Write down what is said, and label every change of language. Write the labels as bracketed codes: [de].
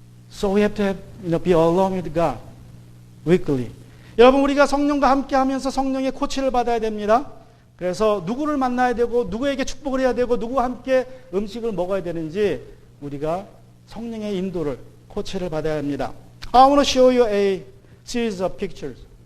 [en] So we have to be alone with God weekly. [ko] 여러분, 우리가 성령과 함께 하면서 성령의 코치를 받아야 됩니다. 그래서 누구를 만나야 되고 누구에게 축복을 해야 되고 누구와 함께 음식을 먹어야 되는지 우리가 성령의 인도를, 코치를 받아야 합니다. [en] I want to show you a series of pictures.